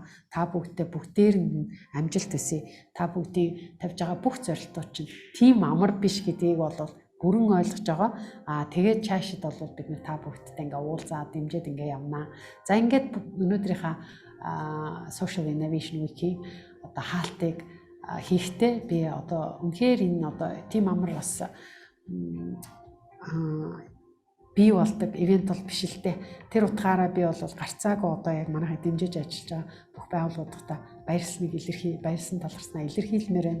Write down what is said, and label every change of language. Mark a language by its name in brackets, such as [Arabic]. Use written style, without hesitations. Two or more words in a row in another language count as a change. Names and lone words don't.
[Mongolian] Та бүгдээр нь амжилт хүсье. Та бүгдийн тавьж байгаа бүх зорилтууд чинь тийм амар биш гэдгийг бол бүрэн ойлгож байгаа. Тэгээд цаашид бол бид нар та бүгдтэй ингээ уулзаад дэмжиж ингээ явнаа. За ингээд өнөөдрийнхаа [English] social innovation week- [Mongolian] ийн одоо хаалтыг хийхдээ би одоо үнэхээр энэ одоо тийм амар бас бий болдог ивент бол биш л дээ. Тэр утгаараа би бол гарцаагүй одоо яг манайхаа дэмжиж ажиллаж байгаа бүх байгууллагуудаа баярлсан таларснаа илэрхийлмээр байна.